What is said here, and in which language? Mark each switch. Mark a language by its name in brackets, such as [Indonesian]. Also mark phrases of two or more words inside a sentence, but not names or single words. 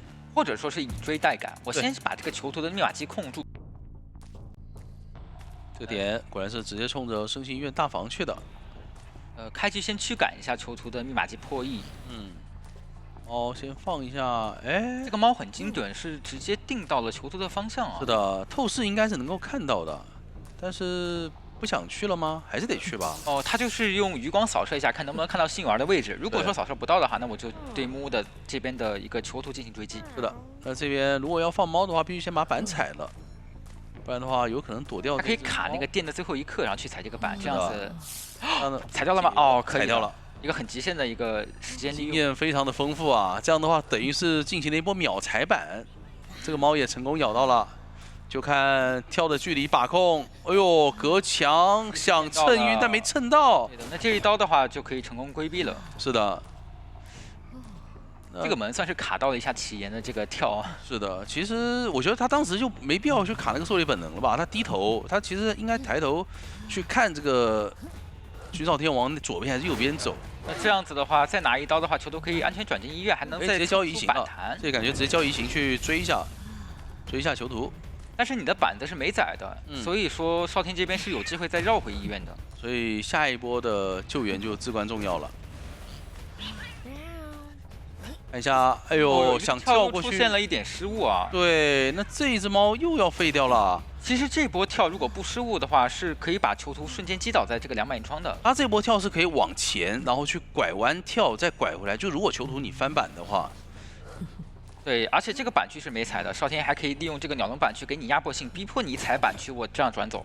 [Chinese] 或者說是以追代趕，我先把這個囚徒的密碼機控住。這個點果然是直接衝着聖心醫院大房去的。開局先驅趕一下囚徒的密碼機破譯。貓先放一下，哎，這個貓很精準，是直接定到了囚徒的方向啊。是的，透視應該是能夠看到的，但是不想去了嗎？還是得去吧。哦，他就是用餘光掃射一下，看能不能看到幸運兒的位置。如果說掃射不到的話，那我就對木的這邊的一個囚徒進行追擊。是的，那這邊如果要放貓的話，必須先把板踩了，不然的話有可能躲掉。他可以卡那個電的最後一刻，然後去踩這個板，這樣子。踩掉了嗎？哦，可以。踩掉了。一個很極限的一個時間利用，經驗非常的豐富啊！這樣的話，等於是進行了一波秒踩板，這個貓也成功咬到了，就看跳的距離把控。哎呦，隔牆想蹭暈，但沒蹭到。對的，那這一刀的話就可以成功規避了。是的，這個門算是卡到了一下啟言的這個跳啊。是的，其實我覺得他當時就沒必要去卡那個狩獵本能了吧？他低頭，他其實應該抬頭去看這個尋找天王左邊還是右邊走。那這樣子的話，再拿一刀的話，囚徒可以安全轉進醫院，還能再直接交移形了。這感覺直接交移形去追一下囚徒。但是你的板子是没宰的，所以說少天這邊是有機會再繞回醫院的。所以下一波的救援就至關重要了。看一下，哎呦，想跳過去，出现了一點失誤啊。對，那這一只貓又要廢掉了。其實這波跳如果不失誤的話，是可以把囚徒瞬間擊倒在這個200英窗的。他這波跳是可以往前，然後去拐彎跳，再拐回來。就如果囚徒你翻板的話，對，而且這個板區是沒踩的，少天還可以利用這個鳥籠板區給你壓迫性，逼迫你踩板區，我這樣轉走。